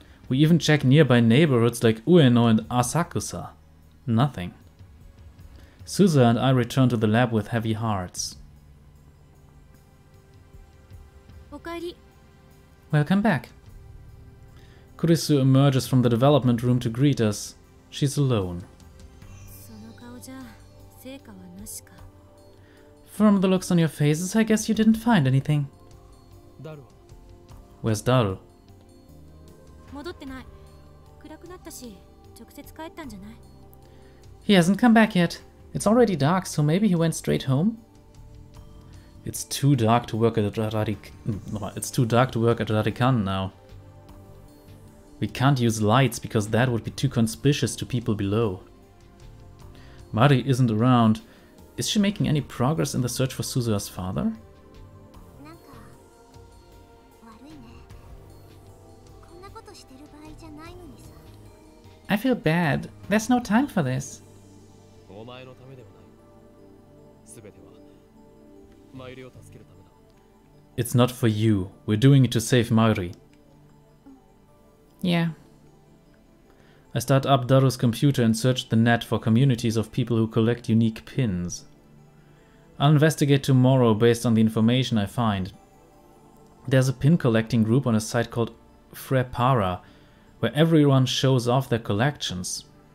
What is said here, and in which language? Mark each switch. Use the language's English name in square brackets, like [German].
[English] We even check nearby neighborhoods like Ueno and Asakusa. Nothing. Suza and I return to the lab with heavy hearts. [Japanese] おかえり。 [English] Welcome back. Kurisu emerges from the development room to greet us. She's alone. [Japanese] その顔じゃ成果はなしか。 [English] From the looks on your faces, I guess you didn't find anything. [Japanese] ダルは [English] Where's Daru? [Japanese] 戻ってない。暗くなったし、直接帰ったんじゃない？ [English] He hasn't come back yet. It's already dark, so maybe he went straight home? It's too dark to work at Rarikan now. We can't use lights because that would be too conspicuous to people below. Mari isn't around. Is she making any progress in the search for Suzuha's father? [Japanese] なんか悪いね。こんなことしてる場合じゃないのにさ。 [English] I feel bad. There's no time for this. [Japanese] お前のためではない。すべてはマイリを助けるためだ。 [English] It's not for you. We're doing it to save Mari. Yeah. I start up Daru's computer and search the net for communities of people who collect unique pins. I'll investigate tomorrow based on the information I find. There's a pin collecting group on a site called Frepara, where everyone shows off their collections.